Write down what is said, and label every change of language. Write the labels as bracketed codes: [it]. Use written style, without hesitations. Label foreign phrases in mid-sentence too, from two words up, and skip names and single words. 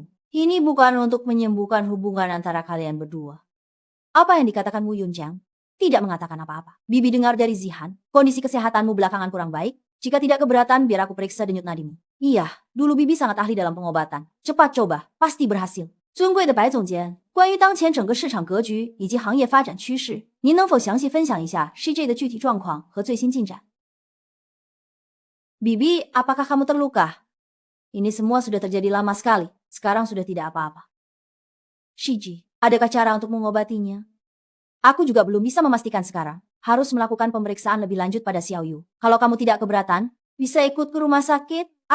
[id] Ini bukan untuk menyembuhkan hubungan antara kalian berdua. Apa yang dikatakan Wu Yunjiang? Tidak mengatakan apa-apa. Bibi dengar dari Zihan, kondisi kesehatanmu belakangan kurang baik. Jika tidak keberatan, biar aku periksa denyut nadimu. Iya, dulu Bibi sangat ahli dalam pengobatan. Cepat coba, pasti berhasil. [zh] 尊贵的白总监，关于当前整个市场格局以及行业发展趋势，您能否详细分享一下 CJ 的具体状况和最新进展？ [id] Bibi, apakah kamu terluka? Ini semua sudah terjadi lama sekali. Sekarang sudah tidak apa-apa. Shiji, adakah cara untuk mengobatinya? Aku juga belum bisa memastikan sekarang. Harus melakukan pemeriksaan lebih lanjut pada Xiao Yu. Kalau kamu tidak keberatan, bisa ikut ke rumah sakit.